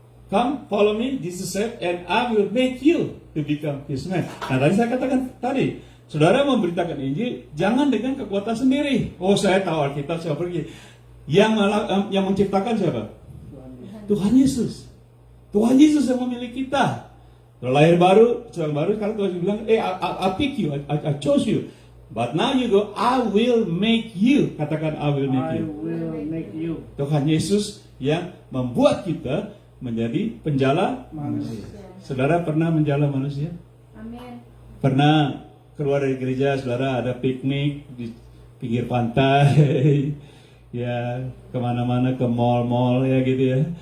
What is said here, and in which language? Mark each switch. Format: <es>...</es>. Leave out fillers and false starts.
<en>Come, follow me, Jesus said, and I will make you to become his man.</en> <id>Nah, tadi saya katakan saudara memberitakan Injil, jangan dengan kekuatan sendiri. Oh, saya tahu Alkitab, saya pergi. Yang menciptakan siapa? Tuhan Yesus. Tuhan Yesus yang memilih kita. Kalau lahir baru, sekarang Tuhan Yesus bilang,</id> <en>I pick you, I chose you. But now you go, I will make you.</en> <id>Katakan,</id> <en>I will make you. I will make you.</en> <id>Tuhan Yesus yang membuat kita menjadi penjala manusia. Saudara pernah menjala manusia? Amin. Pernah keluar dari gereja, saudara ada piknik di pinggir pantai, ya kemana-mana, ke mall-mall ya gitu ya.</id>